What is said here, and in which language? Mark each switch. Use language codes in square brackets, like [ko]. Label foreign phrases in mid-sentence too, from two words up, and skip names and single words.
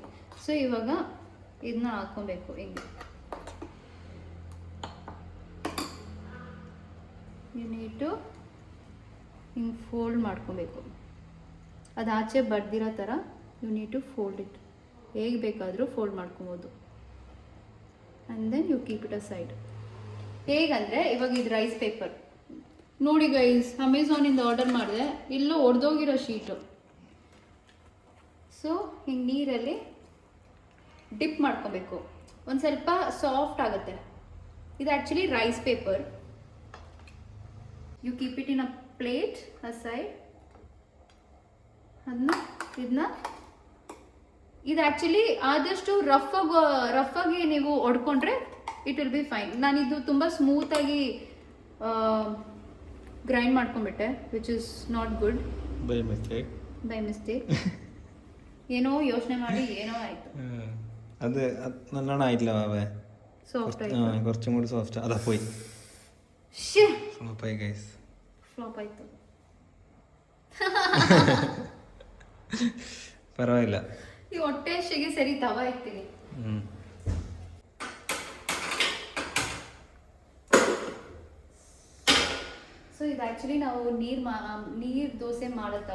[kn] ಸೊ ಇವಾಗ ಇದನ್ನ ಹಾಕ್ಕೊಬೇಕು, ಹಿಂಗೆ [en] you need to [kn] ಹಿಂಗೆ ಫೋಲ್ಡ್ ಮಾಡ್ಕೊಬೇಕು. ಅದು ಆಚೆ ಬಡ್ದಿರೋ ಥರ [en] you need to fold it. [kn] ಹೇಗೆ ಬೇಕಾದರೂ ಫೋಲ್ಡ್ ಮಾಡ್ಕೊಬೋದು. [en] and then you keep it a side. [kn] ಹೇಗಂದರೆ ಇವಾಗ ಇದು [en] rice paper [kn] ನೋಡಿ ಗೈಸ್, ಅಮೆಝಾನಿಂದ ಆರ್ಡರ್ ಮಾಡಿದೆ, ಇಲ್ಲೂ ಒಡೆದೋಗಿರೋ ಶೀಟು. ಸೊ ಹಿಂಗೆ ನೀರಲ್ಲಿ ಡಿಪ್ ಮಾಡ್ಕೊಬೇಕು, ಒಂದು ಸ್ವಲ್ಪ ಸಾಫ್ಟ್ ಆಗುತ್ತೆ. ಇದು ಆ್ಯಕ್ಚುಲಿ [en] rice paper. you keep it in a plate a side. [kn] ಇದನ್ನ ಇದು ಆ್ಯಕ್ಚುಲಿ ಆದಷ್ಟು ರಫ್ ಆಗಿ ನೀವು ಹೊಡ್ಕೊಂಡ್ರೆ [en] it will be fine. [kn] ನಾನಿದು ತುಂಬ ಸ್ಮೂತಾಗಿ ಗ್ರೈಂಡ್ ಮಾಡ್ಕೊಂಡ್ಬಿಟ್ಟೆ, [en] which is not good. by mistake [kn] ಏನೋ ಯೋಚನೆ ಮಾಡಿ ಏನೋ ಆಯಿತು. [ml] അത് നല്ലോണം ആയിട്ടില്ല മാവേ, സോഫ്റ്റ് ആയി, കുറച്ചും കൂടി സോഫ്റ്റ്. അതാ പോയി ഫ്ലോപ്പായി ഗൈസ്, ഫ്ലോപ്പ് ആയിತು. [kn] ಪರವಾಗಿಲ್ಲ. ಈ ಹೊಟ್ಟೆ ಅಷ್ಟಿಗೆ ಸರಿ ತವ ಇರ್ತೀನಿ. ಸೊ ಇದು ಆ್ಯಕ್ಚುಲಿ ನಾವು ನೀರು ದೋಸೆ ಮಾಡೋ ತವ.